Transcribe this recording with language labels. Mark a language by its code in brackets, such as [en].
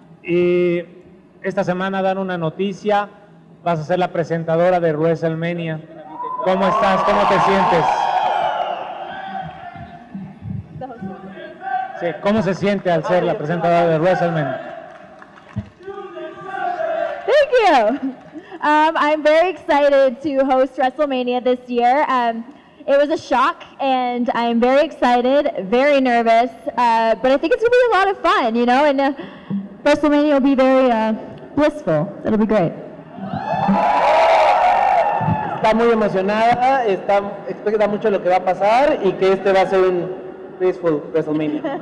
[es] Y esta semana dan una noticia. Vas a ser la presentadora de WrestleMania. ¿Cómo estás? ¿Cómo te sientes? Sí, ¿cómo se siente al ser la presentadora de WrestleMania? [en] Thank you. I'm very excited to host WrestleMania this year. It was a shock, and I'm very excited, very nervous, but I think it's going to be a lot of fun, you know, and WrestleMania will be very blissful. It'll be great. [es] Está muy emocionada, expecta mucho lo que va a pasar y que este va a ser un blissful WrestleMania.